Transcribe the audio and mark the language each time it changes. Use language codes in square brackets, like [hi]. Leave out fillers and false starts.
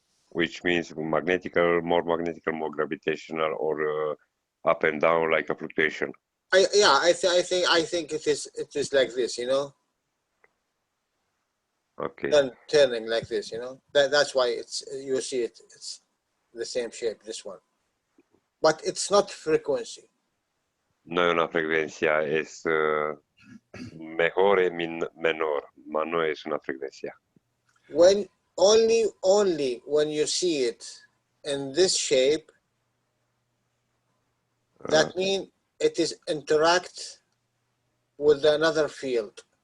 [en] Which means more magnetical, more gravitational, or up and down like a fluctuation. I think it is like this, you know. Okay. Turning like this, you know. That's why you see it's the same shape, this one. But it's not frequency. [es] No es una frecuencia, es mejor y menor, ma no es una frecuencia. [en] When only when you see it in this shape, that means it is interact with another field.